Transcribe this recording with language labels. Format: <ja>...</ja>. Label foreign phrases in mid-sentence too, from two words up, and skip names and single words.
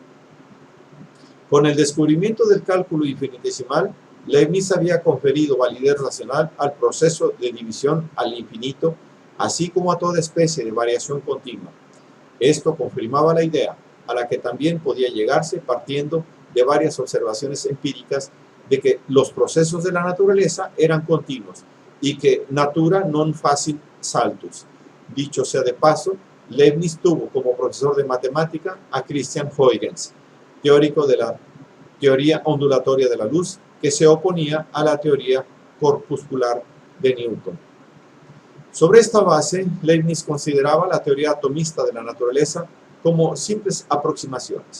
<es>Con el descubrimiento del cálculo infinitesimal, Leibniz había conferido validez racional al proceso de división al infinito, así como a toda especie de variación continua. Esto confirmaba la idea, a la que también podía llegarse partiendo de varias observaciones empíricas de que los procesos de la naturaleza eran continuos y que</es> <la>natura non facit saltus.</la> <es>Dicho sea de paso, Leibniz tuvo como profesor de matemática a Christian Huygens, teórico de la teoría ondulatoria de la luz, que se oponía a la teoría corpuscular de Newton. Sobre esta base, Leibniz consideraba la teoría atomista de la naturaleza como simples aproximaciones.</es>